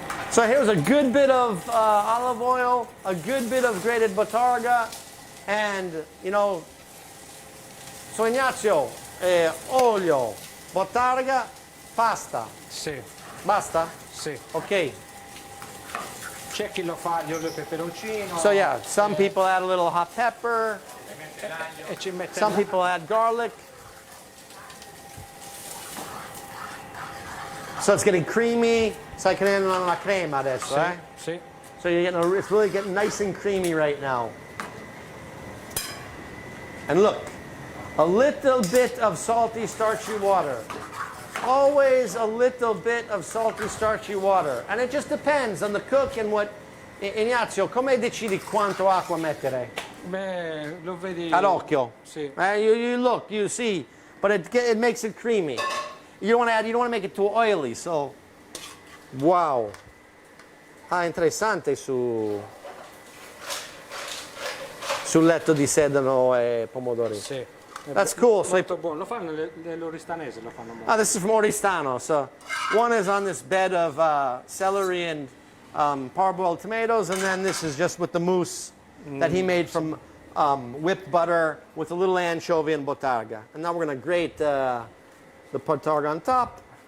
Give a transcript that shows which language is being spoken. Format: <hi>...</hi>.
<en>So here's a good bit of olive oil, a good bit of grated Bottarga, and, you know, so Ignazio, olio, Bottarga, pasta.</en> <it>Sì, Basta? sì. Ok. C'è chi lo fa gli olio e peperoncino.</it> <en>So yeah, some people add a little hot pepper,</en> <it>E ci mette</it> <en>some people add garlic. So it's getting creamy.</en> <it>Stai creando una crema adesso, Sì, eh? sì.</it> <en>So you're getting it's really getting nice and creamy right now. And look, a little bit of salty, starchy water. Always a little bit of salty, starchy water. And it just depends on the cook and what...</en> <it>Ignazio, come decidi quanto acqua mettere? Beh, lo vedi. Ad occhio. Sì.</it> <en>You look, you see, but it makes it creamy. You don't want to make it too oily, so... Wow.</en> <it>Ah, interessante sul letto di sedano e pomodori. Sì.</it> <en>That's cool. So</en> <it>Molto buono. Lo fanno nell'oristanese, lo fanno molto.</it> <en>oh, this is from Oristano. So one is on this bed of celery and parboiled tomatoes, and then this is just with the mousse that he made from whipped butter with a little anchovy and Bottarga. And now we're going to grate the Bottarga on top.</en>